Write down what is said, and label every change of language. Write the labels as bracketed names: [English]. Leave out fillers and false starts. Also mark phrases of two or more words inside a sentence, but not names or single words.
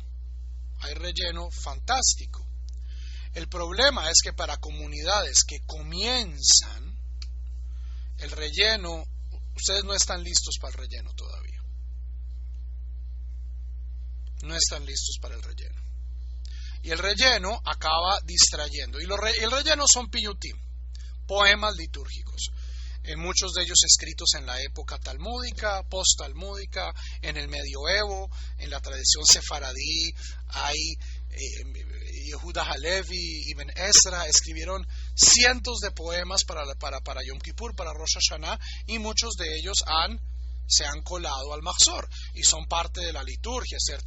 [Spanish] Hay relleno fantástico. El problema es que para comunidades que comienzan, el relleno, ustedes no están listos para el relleno todavía. No están listos para el relleno. Y el relleno acaba distrayendo. Y el relleno son piyutim, poemas litúrgicos. Muchos de ellos escritos en la época talmúdica, post-talmúdica, en el medioevo, en la tradición sefaradí. Hay Yehuda Halevi, Ibn Ezra, escribieron cientos de poemas para Yom Kippur, para Rosh Hashanah, y muchos de ellos se han colado al Mahzor y son parte de la liturgia, ¿cierto?